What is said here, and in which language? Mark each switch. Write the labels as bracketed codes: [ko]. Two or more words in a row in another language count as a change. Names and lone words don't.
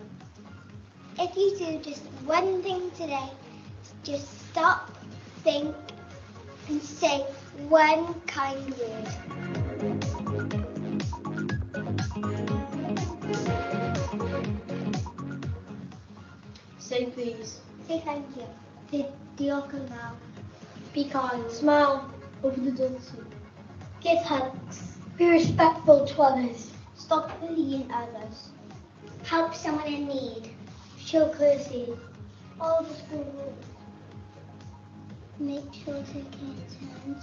[en] If you do just one thing today, just stop, think, and say one kind word. Say please. Say thank you. Say [cy] diolch yn fawr. [en] Be kind. Smile over the dulce. Give hugs. Be respectful to others. Stop bullying others. Help someone in need. Show courtesy. Follow the school rules. Make sure to take turns.